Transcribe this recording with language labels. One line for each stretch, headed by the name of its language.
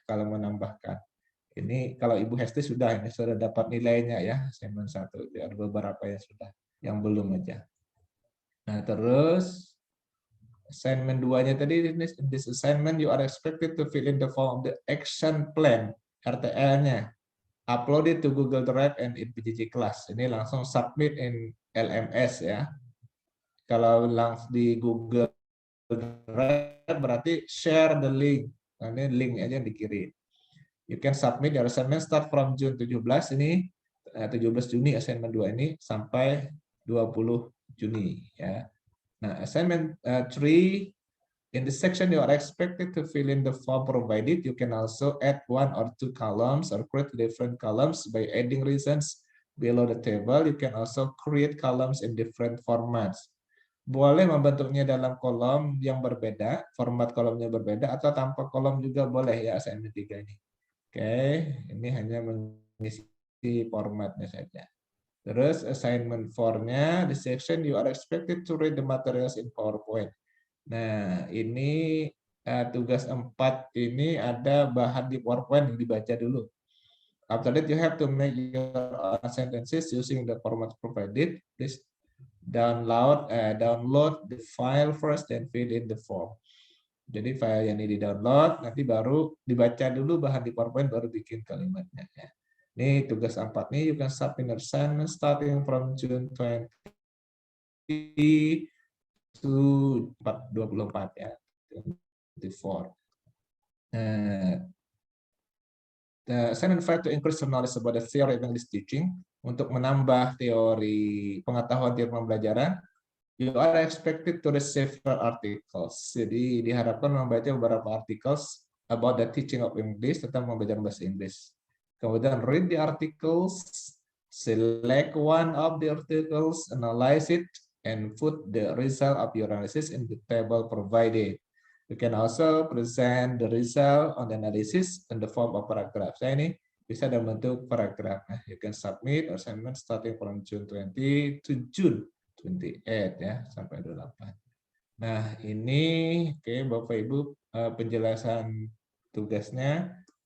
Indonesian: Kalau menambahkan ini, kalau Ibu Hesti sudah dapat nilainya ya, assignment 1, ada beberapa yang sudah, yang belum aja. Nah terus assignment 2-nya tadi,
English: in this assignment you are expected to fill in the form of the action plan, RTL-nya, upload it to Google Drive and in PJJ class.
Indonesian: Ini langsung submit in LMS ya. Kalau langsung di Google Drive berarti
English: share the link.
Indonesian: Nah, ini link aja yang dikirim.
English: You can submit your assignment start from June 17
Indonesian: ini 17 Juni assignment 2 ini sampai 20 Juni ya.
English: Nah, assignment 3, in the section you are expected to fill in the form provided. You can also add 1 or 2 columns or create different columns by adding reasons below the table. You can also create columns in different formats.
Indonesian: Boleh membentuknya dalam kolom yang berbeda, format kolomnya berbeda, atau tanpa kolom juga boleh ya assignment 3 ini. Oke, ini hanya mengisi formatnya saja. Terus assignment 4-nya,
English: the section you are expected to read the materials in PowerPoint.
Indonesian: Nah, ini tugas 4 ini ada bahan di PowerPoint yang dibaca dulu.
English: After that you have to make your sentences using the format provided. Please download the file first then fill in the form.
Indonesian: Jadi file yang ini di-download, nanti baru dibaca dulu bahan di PowerPoint, baru bikin kalimatnya. Ini tugas 4 nih,
English: you can submit assignment starting from June 20 to 24 ya, 24. The assignment 5 to increase your knowledge about the theory of English teaching,
Indonesian: untuk menambah teori pengetahuan teori pembelajaran.
English: You are expected to receive articles.
Indonesian: Jadi diharapkan membaca beberapa
English: articles about the teaching of English,
Indonesian: tentang pembelajaran bahasa Inggris.
English: Kemudian read the articles, select one of the articles, analyze it, and put the result of your analysis in the table provided. You can also present the result on the analysis in the form of paragraph.
Indonesian: Saya ini bisa dalam bentuk paragraf.
English: Nah, you can submit assignment starting from June 20 to June 28 ya,
Indonesian: sampai 28. Nah, ini oke Bapak Ibu, penjelasan tugasnya.